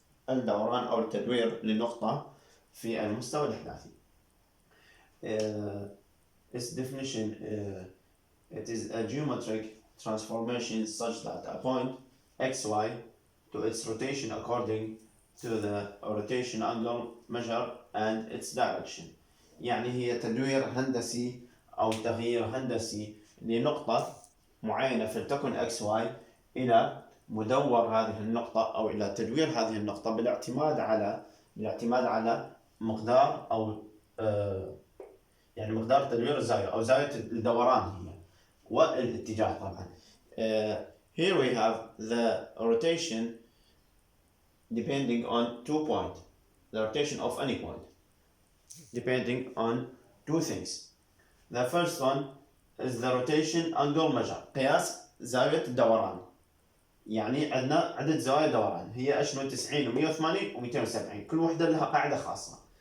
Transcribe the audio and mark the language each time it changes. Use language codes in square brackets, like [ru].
[ar] الدوران أو التدوير لنقطة في المستوى الإحداثي. [en] Its definition, it is a geometric transformation such that a point xy to its rotation according to the rotation angle measure and its direction. [ar] يعني هي تدوير هندسي أو تغيير هندسي لنقطة معينة فلتكن xy إلى مدور هذه النقطة أو إلى تدوير هذه النقطة بالاعتماد على مقدار أو يعني مقدار تدوير الزاوية أو زاوية الدوران هي والاتجاه طبعا. [en] Here we have the rotation depending on 2 points, the rotation of any point depending on 2 things. The first one is the rotation angle measure, [ar] قياس زاوية الدوران. يعني عندنا عدد زوايا دوران هي اشنو 90 و180 و270، كل وحدة لها قاعدة خاصة.